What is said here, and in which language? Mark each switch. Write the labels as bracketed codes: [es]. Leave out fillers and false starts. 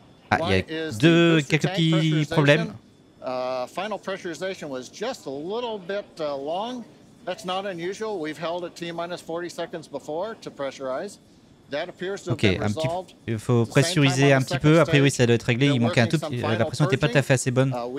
[fr] Ah, il y a quelques petits problèmes. [en] Final pressurization was just a little bit long. That's not unusual. We've held at T-minus 40 seconds before to pressurize. [fr] Ok, il faut pressuriser un petit peu. A priori, ça doit être réglé. Il manquait un tout petit. La pression n'était pas tout à fait assez bonne.